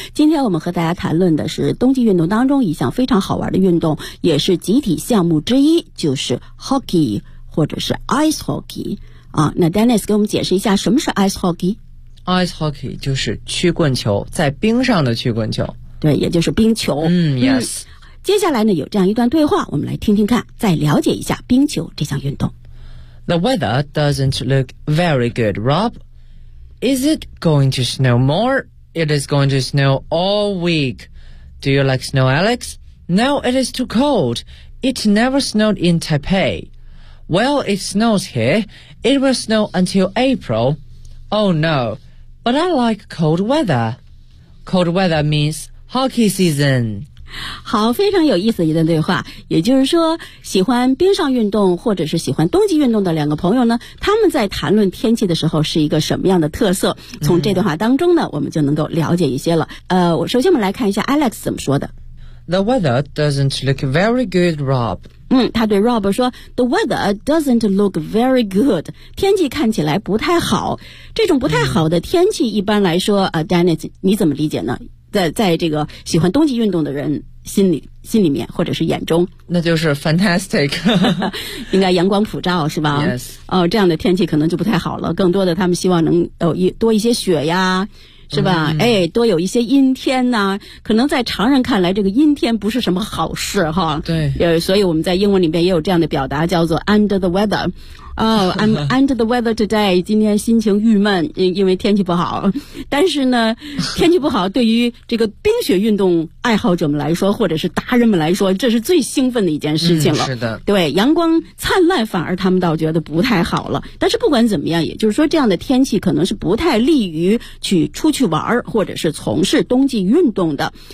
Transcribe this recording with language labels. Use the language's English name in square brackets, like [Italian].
[Chinese] 今天我们和大家谈论的是冬季运动当中一项非常好玩的运动，也是集体项目之一，就是 hockey 或者是 ice hockey。啊，那 Dennis 给我们解释一下什么是 ice hockey。 ice hockey 就是曲棍球，在冰上的曲棍球，对，也就是冰球。 [English] Yes。 [Chinese] 接下来呢有这样一段对话，我们来听听看，再了解一下冰球这项运动。 [English] The weather doesn't look very good, Rob. Is it going to snow more? It is going to snow all week. Do you like snow, Alex? No, it is too cold. It never snowed in Taipei. Well, it snows here. It will snow until April. Oh no, but I like cold weather. Cold weather means hockey season. [Chinese] 好，非常有意思的一段对话。也就是说，喜欢冰上运动或者是喜欢冬季运动的两个朋友呢，他们在谈论天气的时候是一个什么样的特色，从这段话当中呢我们就能够了解一些了。首先我们来看一下 Alex 怎么说的。 [English] The weather doesn't look very good, Rob. [Chinese] 他对 Rob 说 [English] The weather doesn't look very good, [Chinese] 天气看起来不太好。这种不太好的天气一般来说，Dennis 你怎么理解呢？在这个喜欢冬季运动的人心里面或者是眼中，那就是 fantastic 应该阳光普照，是吧？ [English] Yes. [Chinese] 这样的天气可能就不太好了，更多的他们希望能多一些雪呀，是吧？哎，多有一些阴天呐、可能在常人看来这个阴天不是什么好事哈。对，所以我们在英文里面也有这样的表达，叫做 [English] under the weather。 I'm under the weather today. [Chinese] 今天心情郁闷，因为天气不好。但是呢，天气不好对于这个冰雪运动爱好者们来说，或者是达人们来说，这是最兴奋的一件事情了。是的，对，阳光灿烂，反而他们倒觉得不太好了。但是不管怎么样，也就是说，这样的天气可能是不太利于去出去玩或者是从事冬季运动的。